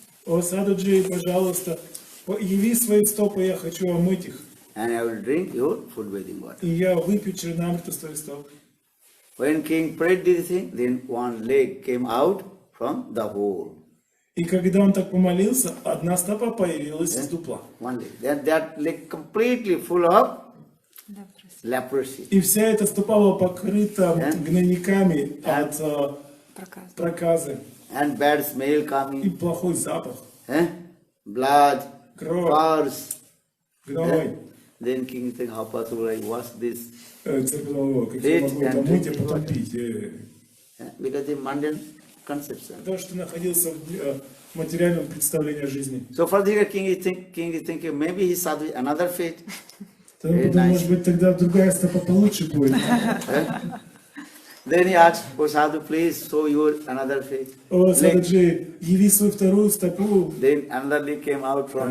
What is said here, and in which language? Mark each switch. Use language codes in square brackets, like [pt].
[ru] О, Сададжи, пожалуйста, яви свои стопы, я хочу омыть их. [en] And I will drink your food bathing water. [ru] И я выпью черенамриту с твоих стоп. [en] When king prayed this thing, then one leg came out from the hole. [ru] И когда он так помолился, одна стопа появилась из дупла. [en] One leg. That leg completely full of leprosy. [ru] И вся эта стопа была покрыта гнойниками от проказы. [en] And bad smell [ru] И [en] coming. [ru] плохой запах. [en] Blood, [ru] Кровь, [en] pus. [ru] гной. [en] Then king said, how possible I wash this? [ru] Царь сказал, как я могу это мыть, а потом пить. [en] Because the mundane conception. [ru] Потому что находился в материальном представлении о жизни. [en] So for the king is thinking maybe he saw another fate. [ru] Тогда подумал, может быть, тогда другая стопа получше будет. [en] Then he asked, oh sadhu, please show your another fate. [ru] О, [en] Leg. [ru] Сададжи, яви свою вторую стопу. [en] Then another leg came out from